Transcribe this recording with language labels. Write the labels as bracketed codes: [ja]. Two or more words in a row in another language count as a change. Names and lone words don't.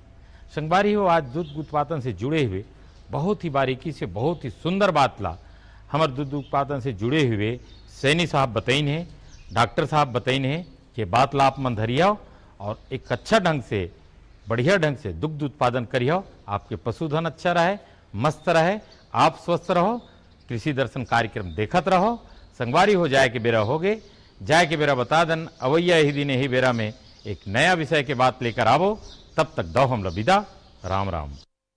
[hne] संगवारी हो, आज दूध उत्पादन से जुड़े हुए बहुत ही बारीकी से बहुत ही सुंदर बात ला हमारे दूध उत्पादन से जुड़े हुए सैनी साहब बताइन है, डॉक्टर साहब बताइन है कि बात ला आप मन धरिया और एक अच्छा ढंग से बढ़िया ढंग से दुग्ध उत्पादन करियो, आपके पशुधन अच्छा रहे, मस्त रहे, आप स्वस्थ रहो। कृषि दर्शन कार्यक्रम देखत रहो। संगवारी हो, जाए के बेरा हो गए, जाए के बेरा बता दन अवैया ही दिन ही बेरा में एक नया विषय के बात लेकर आवो। तब तक दो हम विदा। राम राम।